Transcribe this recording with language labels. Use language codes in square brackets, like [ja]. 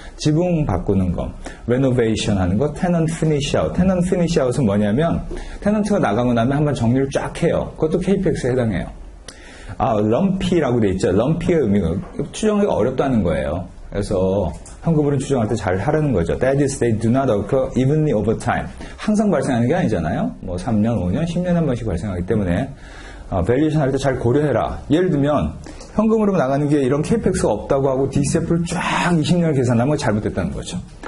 [ko] 지붕 바꾸는 거, renovation 하는 거, tenant finish out. tenant finish out은 뭐냐면 테넌트가 나가고 나면 한번 정리를 쫙 해요. 그것도 KPEX에 해당해요. lumpy라고 돼 있죠. lumpy의 의미가 추정하기가 어렵다는 거예요. 그래서 현금흐름 추정할 때 잘 하라는 거죠. [en] That is, they do not occur evenly over time. [ko] 항상 발생하는 게 아니잖아요. 뭐 3년, 5년, 10년에 한 번씩 발생하기 때문에 밸류에이션 할 때 잘 고려해라. 예를 들면 현금흐름 나가는 게 이런 KPEX가 없다고 하고 DCF를 쫙 20년을 계산하면 건 잘못됐다는 거죠.